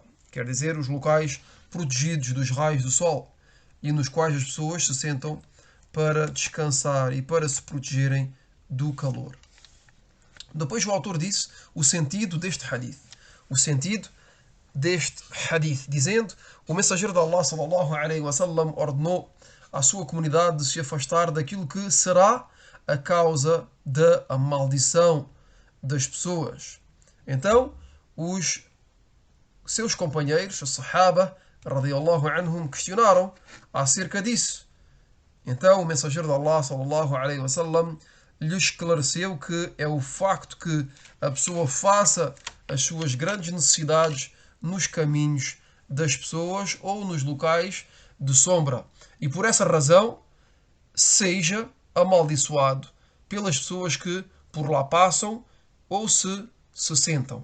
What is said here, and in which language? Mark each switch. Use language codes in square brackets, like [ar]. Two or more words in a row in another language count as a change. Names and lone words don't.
[pt] Quer dizer, os locais protegidos dos raios do sol e nos quais as pessoas se sentam para descansar e para se protegerem do calor. Depois o autor disse o sentido deste hadith. O sentido deste hadith, dizendo: o mensageiro de Allah [ar] صلى الله عليه وسلم [pt] ordenou à sua comunidade de se afastar daquilo que será a causa da maldição das pessoas. Então, os seus companheiros, os Sahaba, [ar] رضي الله عنهم, [pt] questionaram acerca disso. Então, o mensageiro de Allah [ar] صلى الله عليه وسلم [pt] lhe esclareceu que é o facto que a pessoa faça as suas grandes necessidades nos caminhos das pessoas ou nos locais de sombra. E por essa razão, seja amaldiçoado pelas pessoas que por lá passam ou se sentam.